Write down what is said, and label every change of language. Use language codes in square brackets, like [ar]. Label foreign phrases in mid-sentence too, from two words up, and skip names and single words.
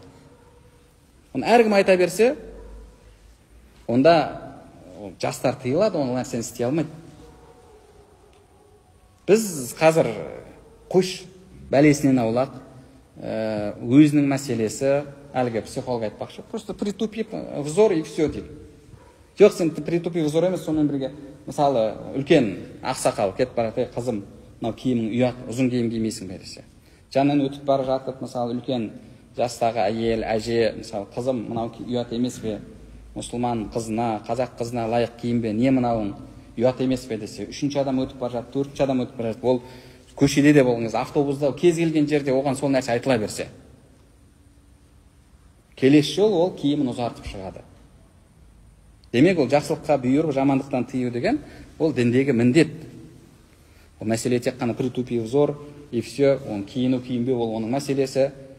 [kk] Оны әркім айта берсе, онда жастар тыйылады, оны нәрсені істей алмайды. Біз қазір қош бәлесінен аулақ, өзінің мәселесі, әлгі психолог айтпақшы, [ru] просто притупи взор и все дейді. [kk] Жоқ, сен [ru] притупи взор [kk] емес, сонымен бірге, мысалы, үлкен ақсақал кетіп барады, қызым, мынау киімің ұят, ұзын киім кимейсің бе десе. Жанынан өтіп бара жатып, мысалы, үлкен жастағы әйел, әже, мысалы, қызым, мынау ұят емес бе, мұсылман қызына, қазақ қызына лайық киім бе, не мынауың ұят емес пе десе, үшінші адам өтіп бара жатып, төртінші адам өтіп бара жатып, ол көшеде де болыңыз, автобуста, кез келген жерде оған сол нәрсе айтыла берсе, келесі жол ол киімін ұзартып шығады. Демек, ол жақсылыққа бұйырып, жамандықтан тыю деген, ол діндегі міндет. Ол мәселе тек қана [ru] притупи взор, и все, [kk] оның киіну киінбеу, ол оның мәселесі.